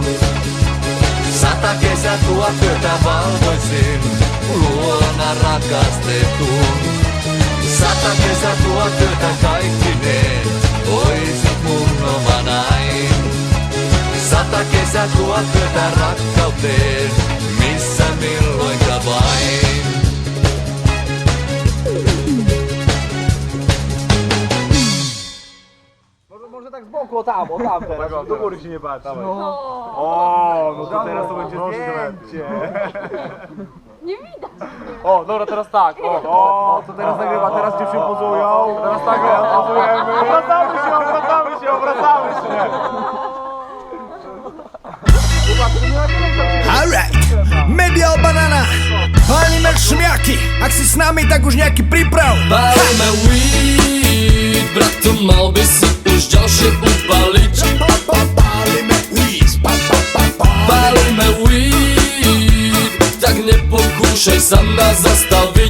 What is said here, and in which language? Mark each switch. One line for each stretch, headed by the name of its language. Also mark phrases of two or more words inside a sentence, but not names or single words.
Finnish: 100 kesä, 1000 yötä valvoisin, luona rakastetun. 100 kesä, 1000 yötä kaikkineen, oisit mun omanain. 100 kesä, 1000 yötä rakkauteen, missä milloinka vain.
Polish: Może tak z boku, o tam teraz. Do góry się nie bać. No to teraz to będzie zdjęcie. Nie widać. O, dobra, teraz tak. O, to teraz nagrywa, teraz dziewczyny pozują. Teraz tak, pozujemy. Obracamy się.
English: Alright, Media Banana,
Slovak: palíme šmiaky, ak si s nami, tak už nejaký príprav. Palíme weed, brat, to mal by si už ďalšie upaliť. Palíme weed, tak nepokúšaj sa nás zastaviť.